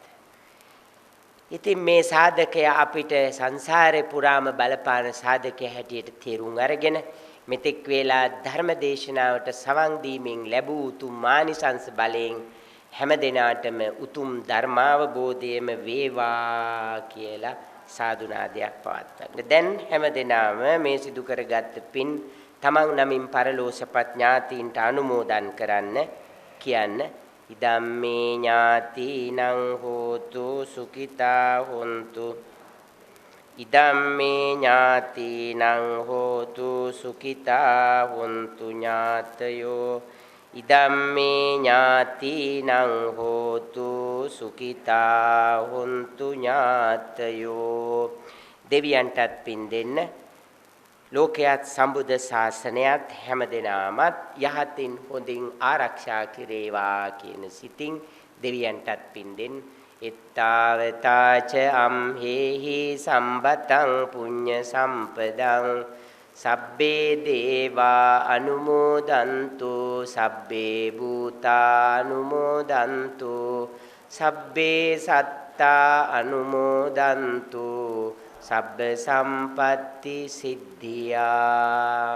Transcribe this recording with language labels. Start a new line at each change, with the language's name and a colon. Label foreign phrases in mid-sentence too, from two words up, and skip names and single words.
Sinhala: ඉතින් මේ සාධකය අපිට සංසාරේ පුරාම බලපාන සාධකය හැටියට තේරුම් අරගෙන මෙතෙක් වේලා ධර්ම දේශනාවට සවන් දීමෙන් ලැබූ උතුම් මානිසංස බලයෙන් හැම දිනාටම උතුම් ධර්මාවබෝධයම වේවා කියලා සාදුනාදයක් පවත්වන්න. දැන් හැම දිනාම මේ සිදු කරගත් පින් තමන් නමින් පරලෝසපත් ඥාතීන්ට අනුමෝදන් කරන්න කියන්න.
Pali: ඉදම්මේ ඥාතිනං හෝතු සුඛිතා හොන්තු. ඉදම්මේ ඥාතිනං හෝතු සුඛිතා හොන්තු ඥාතයෝ. ඉදම්මේ ඥාතිනං හෝතු සුඛිතා හොන්තු ඥාතයෝ.
Sinhala: දෙවියන්ටත් පින් දෙන්න, ලෝකයාත් සම්බුද්ධ ශාසනයත් හැමදෙනාමත් යහතින් හොඳින් ආරක්ෂා කෙරේවා කියන සිතින් දෙවියන්ටත් පින් දෙන්න.
Pali: ittavataච amhehi සම්බතං පුඤ්ඤ සම්පදං සබ්බේ දේවා අනුමෝදන්තු සබ්බේ භූතා අනුමෝදන්තු සබ්බේ සත්තා අනුමෝදන්තු සබ්බ සම්පatti සිද්ධියා